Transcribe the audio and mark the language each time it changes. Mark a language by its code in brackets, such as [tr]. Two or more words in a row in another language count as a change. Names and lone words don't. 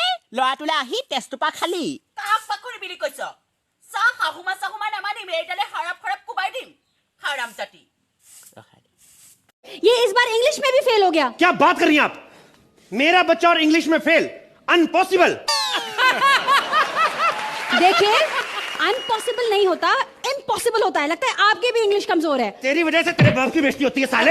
[as] ল'ৰাটোলৈ আহি তেজটোপা খালি কাক পাখৰি বুলি কৈছ? চাহ শাহুমা চাহুমা নামানিম, এইডালে খৰাব খৰাব কোবাই দিম। হাৰাম জাতি। [hi] ये इस बार इंग्लिश में भी फेल हो गया। क्या बात कर रही हैं आप? मेरा बच्चा और इंग्लिश में फेल, अनपॉसिबल। देखिए, अनपॉसिबल नहीं होता, इम्पॉसिबल होता है। लगता है आपकी भी इंग्लिश कमजोर है। तेरी वजह से तेरे बाप की बेइज्जती होती है साले।